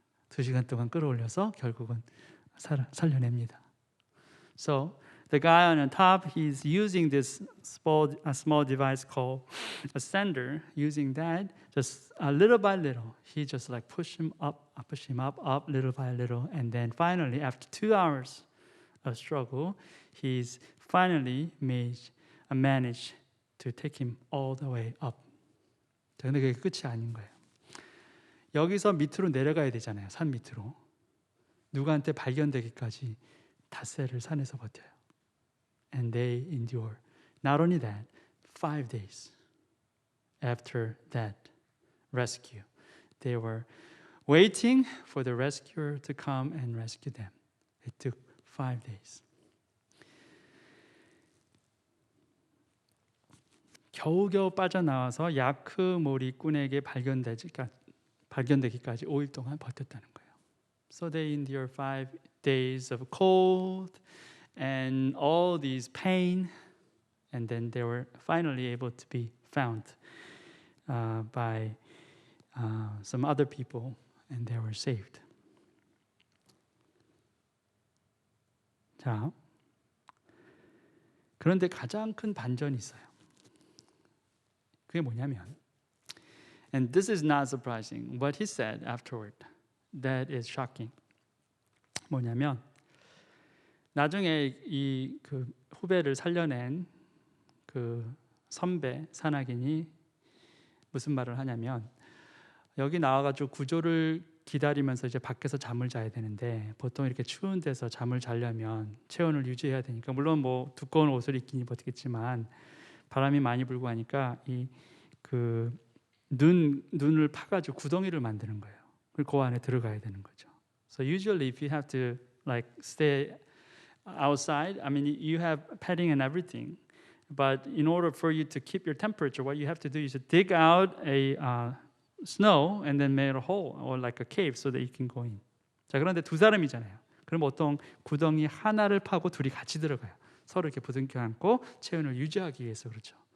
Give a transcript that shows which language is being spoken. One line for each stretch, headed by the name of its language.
Korean: 2시간 동안 끌어올려서 결국은 살려냅니다.
English: So the guy on the top, he's using this small device called a sender. Using that, just little by little, he just like push him up, little by little, and then finally, after 2 hours of struggle, he's finally managed to take him all the way up.
Korean: 근데 그게 끝이 아닌 거예요. 여기서 밑으로 내려가야 되잖아요. 산 밑으로. 누구한테 발견되기까지 닷새를 산에서 버텨요.
English: And they endure. Not only that, 5 days after that rescue, they were waiting for the rescuer to come and rescue them. It took 5 days.
Korean: 겨우겨우 빠져나와서 야크모리꾼에게 발견되기까지 5일 동안 버텼다는 거예요.
English: So they endured 5 days of cold and all these pain, and then they were finally able to be found by some other people, and they were saved.
Korean: 자, 그런데 가장 큰 반전이 있어요. 그게 뭐냐면,
English: and this is not surprising, what he said afterward, that is shocking.
Korean: 뭐냐면, 나중에 이 그 후배를 살려낸 그 선배 산악인이 무슨 말을 하냐면, 여기 나와가지고 구조를 기다리면서 이제 밖에서 잠을 자야 되는데 보통 이렇게 추운 데서 잠을 자려면 체온을 유지해야 되니까 물론 뭐 두꺼운 옷을 입긴 입었겠지만 바람이 많이 불고 하니까 이 그 눈을 파가지고 구덩이를 만드는 거예요. 그리고 그 안에 들어가야 되는 거죠.
English: So usually if you have to like stay outside, I mean you have padding and everything, but in order for you to keep your temperature, what you have to do is to dig out a snow and then make a hole or like a cave so that you can go in.
Korean: 자, 그런데 두 사람이잖아요. 그럼 보통 구덩이 하나를 파고 둘이 같이 들어가요. 서로 이렇게 부둥켜 안고 체온을 유지하기 위해서 그렇죠.